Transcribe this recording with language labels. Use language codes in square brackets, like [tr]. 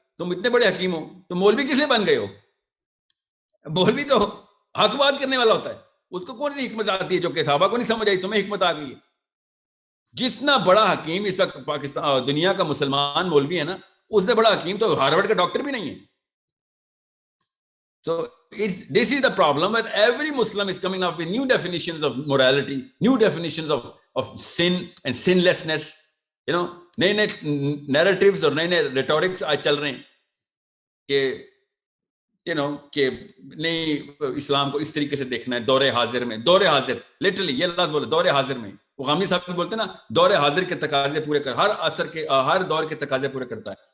[ur] تم اتنے بڑے حکیم ہو, تو مولوی کس لیے بن گئے ہو؟ مولوی تو حق بات کرنے والا ہوتا ہے, اس کو کون سی حکمت آتی ہے جو کہ صحابہ کو نہیں سمجھ آئی, تمہیں حکمت آ گئی ہے. جتنا بڑا حکیم اس وقت پاکستان دنیا کا مسلمان مولوی ہے نا, اس سے بڑا حکیم تو ہارورڈ کا ڈاکٹر بھی نہیں ہے. [en] So this is the problem, that every Muslim is coming up with new definitions of morality, new definitions of sin and sinlessness. You know, [ur] نئے narratives اور نئے rhetorics آج چل رہے ہیں کہ نہیں اسلام کو اس طریقے سے دیکھنا ہے, دور حاضر میں. دور حاضر لٹرلی یہ لفظ بولے, دور حاضر میں. وہ غامی صاحب بھی بولتے ہیں نا, دور حاضر کے تقاضے پورے کر, ہر عصر کے ہر دور کے تقاضے پورے کرتا ہے.